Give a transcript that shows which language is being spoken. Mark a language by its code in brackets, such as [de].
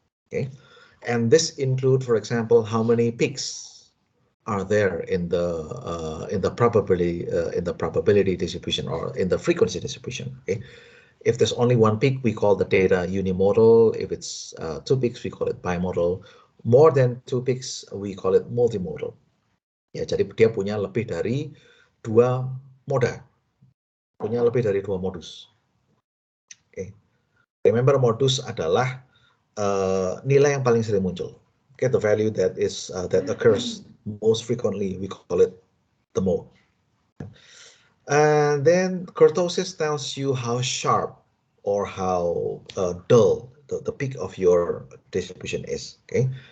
[en] Okay, and this include, for example, how many peaks are there in the probability distribution or in the frequency distribution. Okay, if there's only one peak, we call the data unimodal. If it's two peaks, we call it bimodal. More than two peaks, we call it multimodal. [id] Ya, jadi dia punya lebih dari dua moda, punya lebih dari dua modus. Okay. Remember, modus adalah nilai yang paling sering muncul. [en] Okay, the value that occurs most frequently, we call it the mode. And then kurtosis tells you how sharp or how dull the peak of your distribution is. Okay.